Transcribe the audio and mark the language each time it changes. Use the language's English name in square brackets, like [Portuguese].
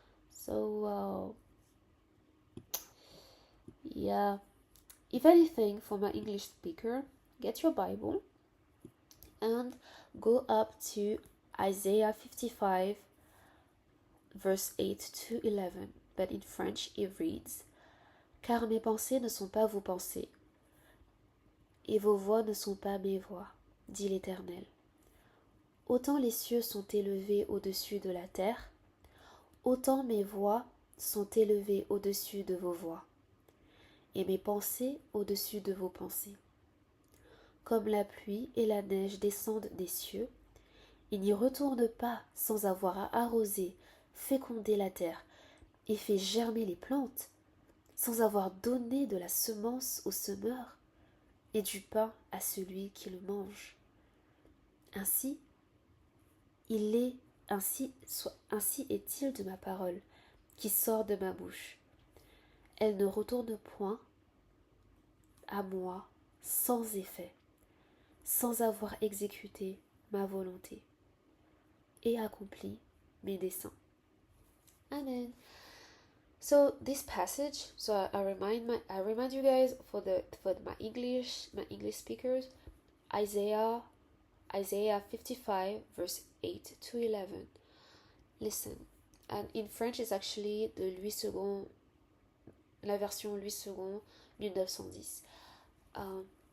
[English] So yeah, if anything, for my English speaker, get your Bible and go up to Isaiah 55, verse 8 to 11. But in French, it reads, [French] car mes pensées ne sont pas vos pensées, et vos voix ne sont pas mes voix, dit l'Éternel. Autant les cieux sont élevés au-dessus de la terre, autant mes voix sont élevées au-dessus de vos voix, et mes pensées au-dessus de vos pensées. Comme la pluie et la neige descendent des cieux, ils n'y retournent pas sans avoir arrosé, fécondé la terre et fait germer les plantes, sans avoir donné de la semence au semeur et du pain à celui qui le mange. Ainsi est-il de ma parole qui sort de ma bouche. Elle ne retourne point à moi sans effet, sans avoir exécuté ma volonté et accompli mes desseins. Amen. [English] So this passage, so I remind you guys for my English speakers, Isaiah 55 verse 8 to 11. Listen, and in French it's actually the Louis II, [French] la version Louis II 1910.